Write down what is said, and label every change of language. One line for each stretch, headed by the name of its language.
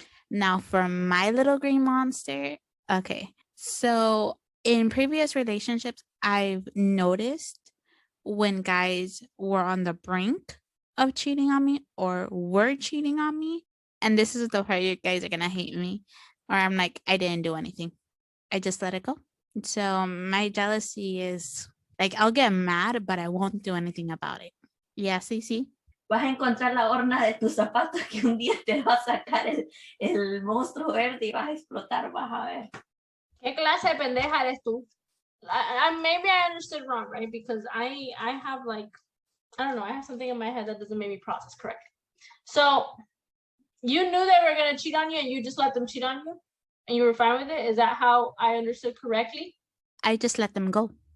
English: Now, for my little green monster, okay. So in previous relationships, I've noticed when guys were on the brink of cheating on me or were cheating on me. And this is the part you guys are going to hate me. Or I'm like, I didn't do anything. I just let it go. So my jealousy is like, I'll get mad, but I won't do anything about it. Yeah, sí.
Spanish: Vas a encontrar la horna de tus zapatos que un día te va a sacar el monstruo verde y vas a explotar, vas a ver. ¿Qué clase de pendeja eres tú?
English: Maybe I understood wrong, right? Because I have like, I don't know, I have something in my head that doesn't make me process correctly. So you knew they were gonna cheat on you and you just let them cheat on you? And you were fine with it? Is that how I understood correctly? I just let them go.